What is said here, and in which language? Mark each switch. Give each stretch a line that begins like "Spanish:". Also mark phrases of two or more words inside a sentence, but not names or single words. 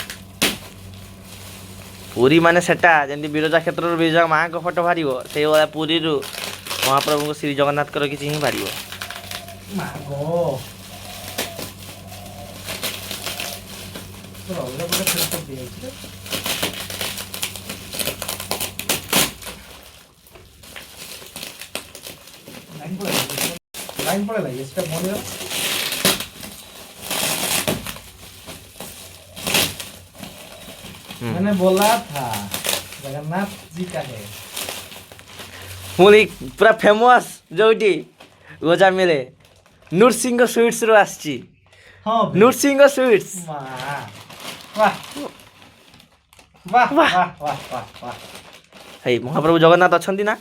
Odia: ପୁରୀ ମାନେ ସେଟା ଯେମିତି ବିରଜା କ୍ଷେତ୍ରରୁ ବିରଜା ମାଆଙ୍କ ଫଟୋ ବାହାରିବ ସେଇଭଳିଆ ପୁରୀରୁ ମହାପ୍ରଭୁଙ୍କ ଶ୍ରୀ ଜଗନ୍ନାଥଙ୍କର କିଛି ହିଁ ବାହାରିବ ମା ଗୋ ଅଲଗା ପ୍ରକାର ଫେରସ୍ତ ଦିଆଯାଇଛି ରେ।
Hindi: लाइन पड़ेगा ये स्टेप होने दो मैंने बोला था जगन्नाथ जी का है
Odia: ପୁଣି ପୁରା ଫେମସ୍ ଯୋଉଠି ଗଜା ମିଳେ ନୃସିଂହ ସୁଇଟ୍ସରୁ ଆସିଛି
Hindi: हाँ
Odia: ନୃସିଂହ ସୁଇଟ୍ସ
Hindi: वाह वाह वाह वाह वाह वाह वाह
Odia: ହେଇ ମହାପ୍ରଭୁ ଜଗନ୍ନାଥ ଅଛନ୍ତି ନା